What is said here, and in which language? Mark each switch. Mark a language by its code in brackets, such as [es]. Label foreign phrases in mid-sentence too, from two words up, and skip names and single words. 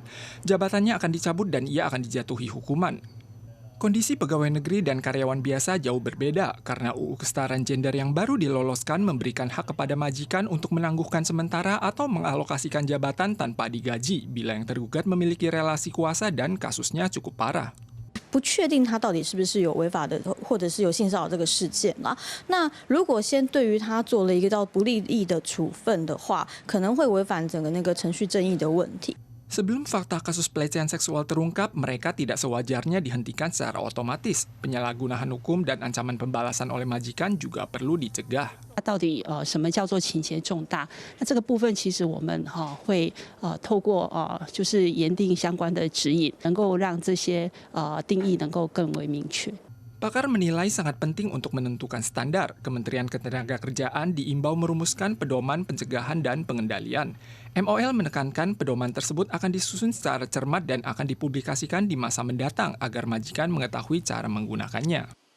[id] Jabatannya akan dicabut dan ia akan dijatuhi hukuman. Kondisi pegawai negeri dan karyawan biasa jauh berbeda karena UU Kesetaraan Gender yang baru diloloskan memberikan hak kepada majikan untuk menangguhkan sementara atau mengalokasikan jabatan tanpa digaji bila yang tergugat memiliki relasi kuasa dan kasusnya cukup parah. [zh] 不确定他到底是不是有违法的，或者是有性骚扰这个事件啦。那如果先对于他做了一个叫不利益的处分的话，可能会违反整个那个程序正义的问题。 [id] Sebelum fakta kasus pelecehan seksual terungkap, mereka tidak sewajarnya dihentikan secara otomatis. Penyalahgunaan hukum dan ancaman pembalasan oleh majikan juga perlu dicegah. [zh] 到底什么叫做情节重大？那这个部分其实我们会透过就是研定相关的指引，能够让这些定义能够更为明确。 [id] Pakar menilai sangat penting untuk menentukan standar. Kementerian Ketenagakerjaan diimbau merumuskan pedoman pencegahan dan pengendalian. MOL menekankan pedoman tersebut akan disusun secara cermat dan akan dipublikasikan di masa mendatang agar majikan mengetahui cara menggunakannya.